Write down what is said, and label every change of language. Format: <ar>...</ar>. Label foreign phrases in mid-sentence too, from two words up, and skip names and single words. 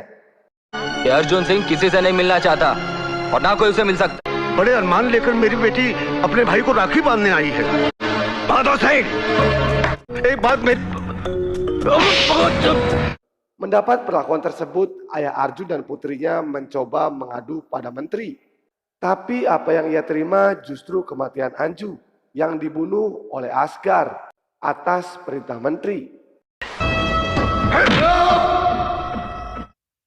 <hi>अर्जुन सिंह किसी से नहीं मिलना चाहता और ना कोई उसे मिल सकता। बड़े अरमान लेकर मेरी बेटी अपने भाई को राखी बांधने आई है। बहादुर सिंह, एक बात मेरी...</hi> <id>Mendapat perlakuan tersebut, ayah Arjun dan putrinya mencoba mengadu pada menteri. Tapi apa yang ia terima justru kematian Anju yang dibunuh oleh Asgar atas perintah menteri.</id>